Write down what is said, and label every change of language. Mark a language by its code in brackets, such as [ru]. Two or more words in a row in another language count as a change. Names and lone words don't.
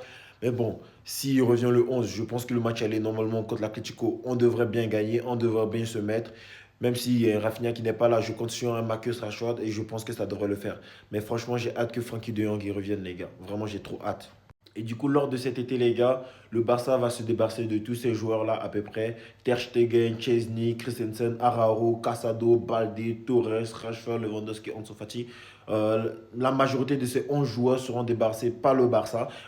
[fr] Mais bon, s'il revient le 11, je pense que le match allait normalement contre l'Atlético. On devrait bien gagner, on devrait bien se mettre. Même si Rafinha qui n'est pas là, je compte sur un Marcus Rashford et je pense que ça devrait le faire. Mais franchement, j'ai hâte que Frankie de Jong y revienne, les gars. Vraiment, j'ai trop hâte. Et du coup, lors de cet été, les gars, le Barça va se débarrasser de tous ces joueurs-là à peu près. Ter Stegen, Chesney, Christensen, Araujo, Casado, Balde, Torres, Rashford, Lewandowski, Ansu Fati. La majorité de ces 11 joueurs seront débarrassés par le Barça.